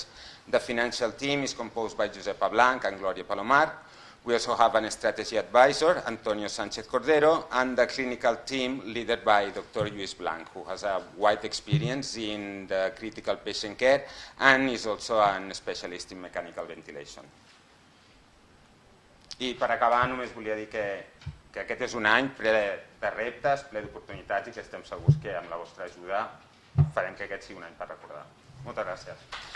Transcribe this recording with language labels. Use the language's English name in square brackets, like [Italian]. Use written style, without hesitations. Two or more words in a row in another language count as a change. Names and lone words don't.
[English] The financial team is composed by Josepa Blanc and Gloria Palomar. We also have a strategy advisor, Antonio Sanchez Cordero, and the clinical team led by Dr. Lluís Blanc, who has a wide experience in the critical patient care and is also a specialist in mechanical ventilation. [Catalan] I per acabar només volia dir que aquest és un any ple de reptes, ple d'oportunitats, i que estem segurs que amb la vostra ajuda farem que aquest sigui un any per recordar. Moltes gràcies.